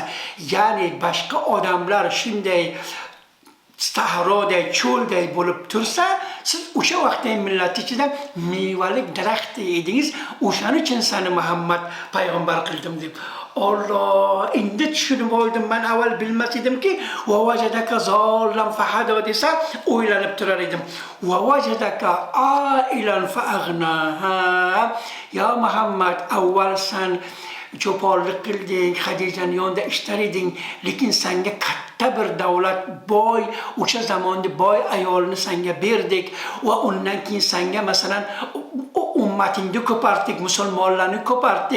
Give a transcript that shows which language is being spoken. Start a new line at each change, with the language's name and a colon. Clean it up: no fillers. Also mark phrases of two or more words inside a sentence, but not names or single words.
Uzbek: Ya'ni boshqa odamlar shunday sahroday, cho'lday bo'lib tursa, siz o'sha vaqtda millat ichida mevalik daraxt edingiz. O'shaning uchun seni Muhammad payg'ambar qildim deb. Allah, endi tushunib oldim. Men avval bilmas edimki,
Arabic: ووجدك ضالا فهدى
Uzbek: desa o'ylanib turar edim.
Arabic: ووجدك عائلا فأغنى. يا محمد,
Uzbek: avval sen cho'ponlik qilding, Xadijaning yonida ishlar eding, lekin senga katta bir davlat, boy, o'sha zamonda boy ayolni senga berdik va undan keyin senga masalan ummatingni ko'partdik, musulmonlarni ko'partdik.